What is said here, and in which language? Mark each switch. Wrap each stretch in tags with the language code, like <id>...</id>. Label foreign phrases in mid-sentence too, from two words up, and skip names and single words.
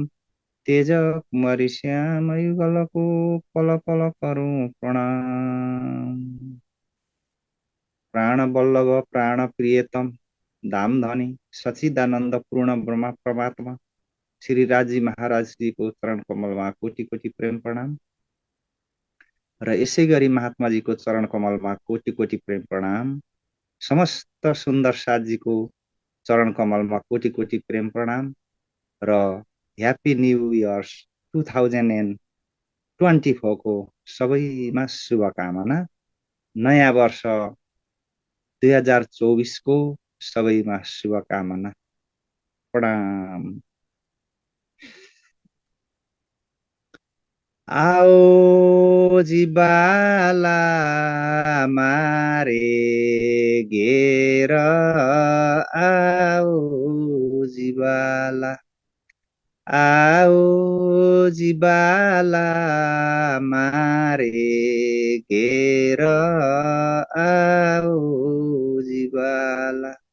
<hi>तेज कुमारी श्याम युगल को, पल पल करूं प्रणाम।</hi> <ne>प्राण वल्लभ प्राण प्रियतम, धाम धनी सचिदानंद पूर्ण ब्रह्मा परमात्मा श्री राजी महाराज जी को चरण कमलमा कोटि कोटि प्रेम प्रणाम। र यसै गरी महात्मा जी को चरण कमलमा कोटि कोटि प्रेम प्रणाम। समस्त सुन्दर साथजीको चरण कमलमा कोटि कोटि प्रेम प्रणाम। र</ne> <en>Happy New Years</en> <ne>2024 को सबैमा शुभकामना। नयाँ वर्ष 2024 को सबैमा शुभकामना। प्रणाम।</ne> <gu>આવો જી બાલા મારે ઘેર, આવો જી બાલા, આવો જી બાલા મારે ઘેર, આવો જી બાલા।</gu>